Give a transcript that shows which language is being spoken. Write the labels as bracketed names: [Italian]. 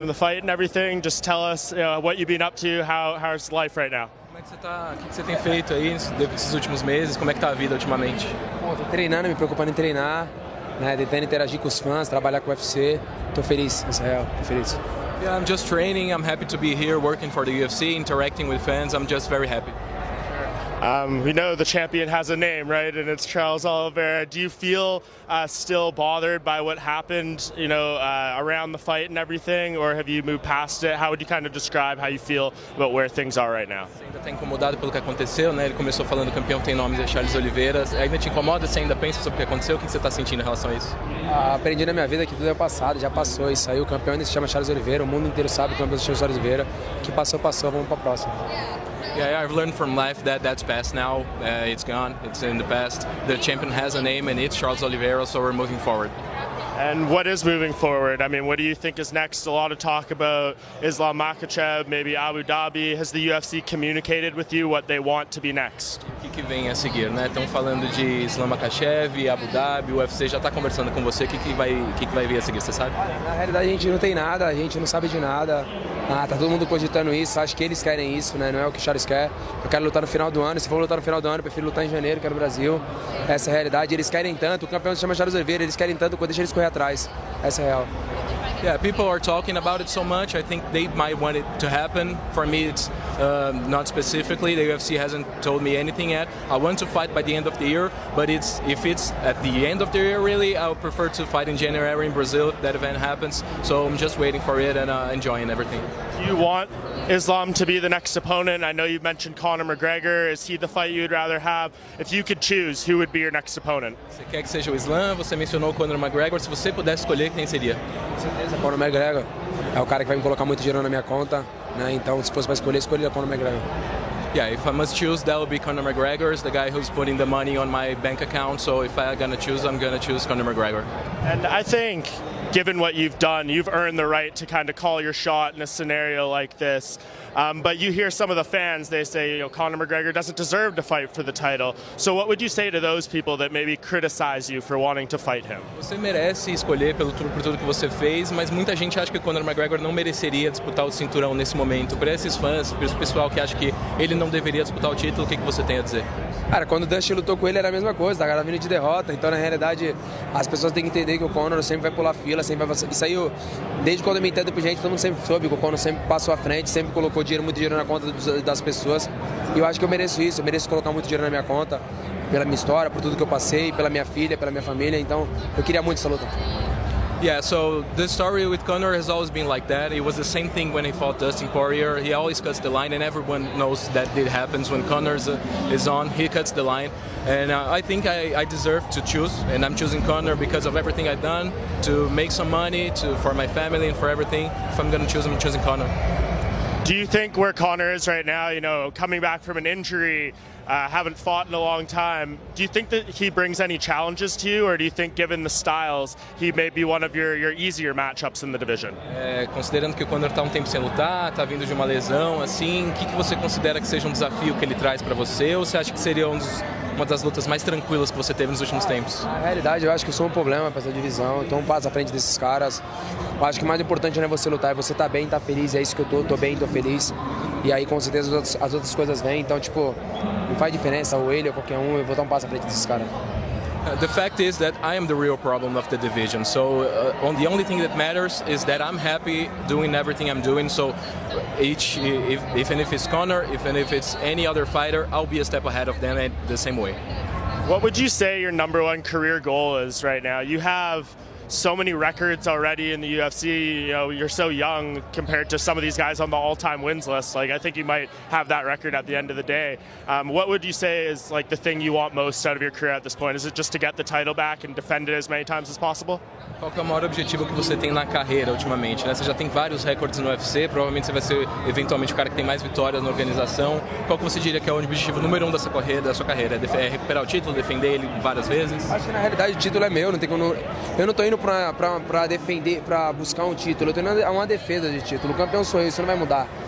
[English] The fight and everything, just tell us what you've been up to, how's life right now? [Portuguese] Como é que você tá? O que você tem feito aí nesses últimos meses? Como é que tá a vida ultimamente? Bom, tô treinando, me preocupando em treinar, né, tentando interagir com os fãs, trabalhar com o UFC. Tô feliz, essa é real, tô feliz. [English] Yeah, I'm just training. I'm happy to be here working for the UFC, interacting with fans. I'm just very happy. We know the champion has a name, right? And it's Charles Oliveira. Do you feel still bothered by what happened, around the fight and everything, or have you moved past it? How would you kind of describe how you feel about where things are right now? [Portuguese] Você ainda está incomodado pelo que aconteceu, né? Ele começou falando que o campeão tem nome de Charles Oliveira. Ainda te incomoda? Você ainda pensa sobre o que aconteceu? O que você está sentindo em relação a isso? Aprendi na minha vida que tudo é passado, já passou isso aí. O campeão ainda se chama Charles Oliveira, o mundo inteiro sabe que o campeão se chama Charles Oliveira. O que passou, passou, vamos para a próxima. [English] Yeah, I've learned from life that that's past now. It's gone. It's in the past. The champion has a name, and it's Charles Oliveira. So we're moving forward. And what is moving forward? I mean, what do you think is next? A lot of talk about Islam Makhachev, maybe Abu Dhabi. Has the UFC communicated with you what they want to be next? [Portuguese] O que vem a seguir, né? Estão falando de Islam Makhachev, Abu Dhabi. O UFC já está conversando com você. O que vai vir a seguir? Você sabe? Na realidade, a gente não tem nada. A gente não sabe de nada. Tá todo mundo cogitando isso, acho que eles querem isso, né? Não é o que o Charles quer. Eu quero lutar no final do ano, se for lutar no final do ano, eu prefiro lutar em janeiro, quero o Brasil. Essa é a realidade, eles querem tanto, o campeão se chama Charles Oliveira, eles querem tanto, deixa eles correr atrás. Essa é a real. [English] Yeah, people are talking about it so much. I think they might want it to happen. For me, it's not specifically. The UFC hasn't told me anything yet. I want to fight by the end of the year, but if it's at the end of the year, really, I would prefer to fight in January in Brazil if that event happens. So I'm just waiting for it and enjoying everything. Do you want Islam to be the next opponent? I know you mentioned Conor McGregor. Is he the fight you'd rather have? If you could choose, who would be your next opponent? [Portuguese] Você quer que seja o Islam? Você mencionou o Conor McGregor. Se você pudesse escolher, quem seria? Com certeza, Conor McGregor. É o cara que vai me colocar muito dinheiro na minha conta, né? Então, se fosse para escolher, escolheria Conor McGregor. [English] Yeah, if I must choose, that would be Conor McGregor, the guy who's putting the money on my bank account. So if I'm gonna choose, I'm gonna choose Conor McGregor. And I think, given what you've done, you've earned the right to kind of call your shot in a scenario like this. But you hear some of the fans, they say, Conor McGregor doesn't deserve to fight for the title. So what would you say to those people that maybe criticize you for wanting to fight him? [Portuguese] Você merece escolher por tudo que você fez, mas muita gente acha que Conor McGregor não mereceria disputar o cinturão nesse momento. Para esses fãs, para esse pessoal que acha que ele não deveria disputar o título, o que você tem a dizer? Cara, quando o Dustin lutou com ele era a mesma coisa, tá vindo de derrota. Então, na realidade, as pessoas têm que entender que o Conor sempre vai pular fila, sempre vai... Isso aí, desde quando eu me entendo por gente, todo mundo sempre soube que o Conor sempre passou à frente, sempre colocou muito dinheiro na conta das pessoas. E eu acho que eu mereço isso, eu mereço colocar muito dinheiro na minha conta, pela minha história, por tudo que eu passei, pela minha filha, pela minha família. Então, eu queria muito essa luta. [English] Yeah, so the story with Conor has always been like that. It was the same thing when he fought Dustin Poirier. He always cuts the line, and everyone knows that it happens when Conor is on. He cuts the line, and I think I deserve to choose, and I'm choosing Conor because of everything I've done to make some money, for my family and for everything. If I'm gonna choose, I'm choosing Conor. Do you think where Conor is right now, coming back from an injury, haven't fought in a long time, do you think that he brings any challenges to you, or do you think, given the styles, he may be one of your easier matchups in the division? [Portuguese] Considerando que o Conor está um tempo sem lutar, está vindo de uma lesão, assim, o que você considera que seja um desafio que ele traz para você, ou você acha que seria uma das lutas mais tranquilas que você teve nos últimos tempos? Na realidade, eu acho que eu sou um problema para essa divisão, então um passo à frente desses caras. Eu acho que o mais importante não é você lutar, é você tá bem, tá feliz, é isso que eu tô bem, tô feliz. E aí, com certeza, as outras coisas vêm, então, tipo, não faz diferença, ou ele ou qualquer um, eu vou dar um passo à frente desses caras. [English] The fact is that I am the real problem of the division. So the only thing that matters is that I'm happy doing everything I'm doing. So if it's Conor, if it's any other fighter, I'll be a step ahead of them in the same way. What would you say your #1 career goal is right now? You have so many records already in the UFC. You're so young compared to some of these guys on the all-time wins list. Like, I think you might have that record at the end of the day. What would you say is like the thing you want most out of your career at this point? Is it just to get the title back and defend it as many times as possible? [Portuguese] Qual que é o maior objetivo que você tem na carreira ultimamente, né? Você já tem vários recordes no UFC, provavelmente você vai ser eventualmente o cara que tem mais vitórias na organização. Qual que você diria que é o objetivo número 1 da sua carreira? É recuperar o título, defender ele várias vezes? Acho que na realidade o título é meu, eu não tô indo pra defender, pra buscar um título, eu tô indo a uma defesa de título. O campeão sou eu, isso não vai mudar.